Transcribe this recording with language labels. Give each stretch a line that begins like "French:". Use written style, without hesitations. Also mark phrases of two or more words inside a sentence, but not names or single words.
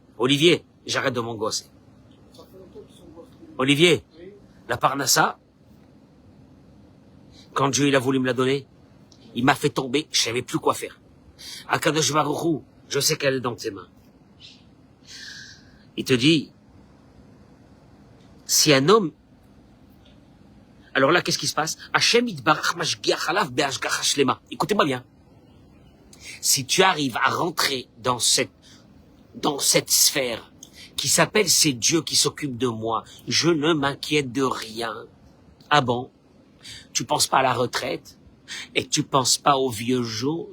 French: Olivier, j'arrête de m'angoisser. Olivier, la parnassa, quand Dieu il a voulu me la donner, il m'a fait tomber, je savais plus quoi faire.
Hebrew: הקדוש ברוך הוא,
French: je sais qu'elle est dans tes mains. Il te dit, si un homme, alors là, qu'est-ce qui se passe?
Hebrew: השם יתברך משגיח עליו בהשגחה שלמה.
French: Écoutez-moi bien. Si tu arrives à rentrer dans cette sphère qui s'appelle c'est Dieu qui s'occupe de moi, je ne m'inquiète de rien. Ah bon? Tu penses pas à la retraite? Et tu penses pas au vieux jour?